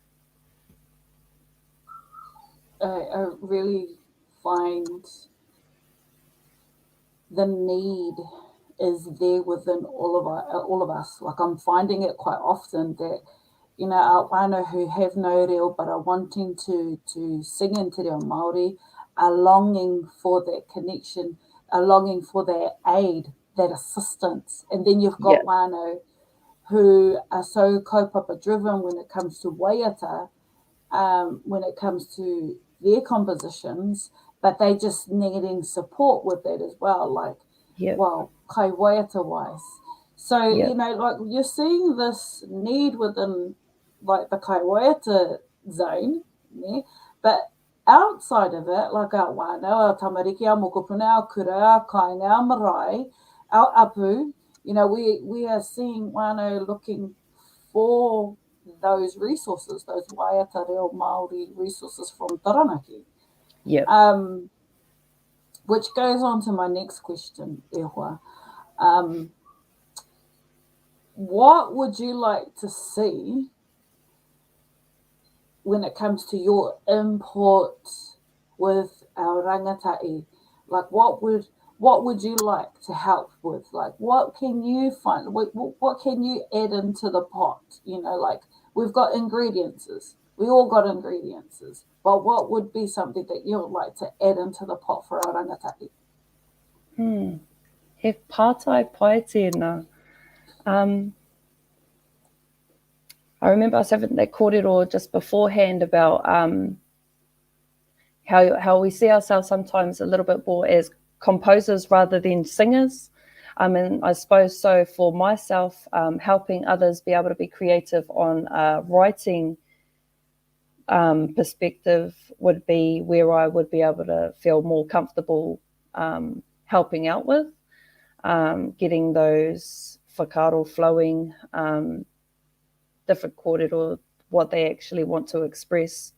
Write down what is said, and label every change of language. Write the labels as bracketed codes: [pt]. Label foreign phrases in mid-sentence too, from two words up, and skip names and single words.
[en] I really find the need is there within all of us. Like I'm finding it quite often that, you know, our whānau who have no reo but are wanting to sing in [mi] te reo Māori, [en] are longing for that connection, are longing for that aid, that assistance. And then you've Yeah, got whānau who are so kaupapa driven when it comes to waiata, when it comes to their compositions, but they just needing support with that as well, like, yeah, well, [mi] kai waiata [en] wise. So, yeah, you know, like you're seeing this need within like the [mi] kai waiata [en] zone, yeah? But outside of it, like our wānau, our tamariki, our mokopuna, our kura, our kainga, our marae, our apu, you know, we are seeing wānau looking for those resources, those [mi] waiata reo Māori [en] resources from Taranaki. yeah. Um, which goes on to my next question, Ehua. Um, what would you like to see when it comes to your input with our rangatai? Like, what would you like to help with? Like, what can you find? What can you add into the pot? You know, like we've got ingredients. We all got ingredients. But what would be something that you would like to add into the pot for our rangatai? [mi] He pātai pai tēnā. [en] Um, I remember us having that kōrero just beforehand about how we see ourselves sometimes a little bit more as composers rather than singers. And I suppose so for myself, helping others be able to be creative on writing perspective would be where I would be able to feel more comfortable helping out with, getting those whakaaro flowing, different kōrero, what they actually want to express.